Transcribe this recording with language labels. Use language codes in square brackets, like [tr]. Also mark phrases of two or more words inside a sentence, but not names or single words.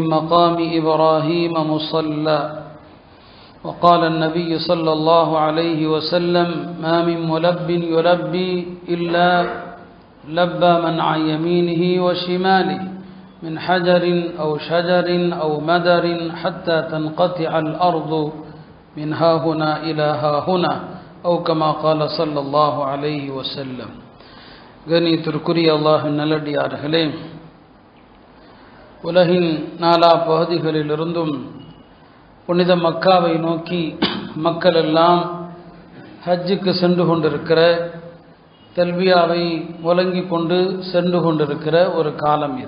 [ar] مقام إبراهيم مصلى وقال النبي صلى الله عليه وسلم ما من ملب يلبي إلا لبى من عن يمينه وشماله من حجر أو شجر أو مدر حتى تنقطع الأرض من ها هنا إلى ها هنا أو كما قال صلى الله عليه وسلم. [ta] கண்ணியத்திற்குரிய அல்லாஹ்வின் நல்லடியார்களே, உலகின் நாலா பகுதிகளிலிருந்தும் புனித மக்காவை நோக்கி மக்கள் எல்லாம் ஹஜ்ஜுக்கு சென்று கொண்டிருக்கிற, தல்பியாவை முழங்கிக் கொண்டு சென்று கொண்டிருக்கிற ஒரு காலம் இது.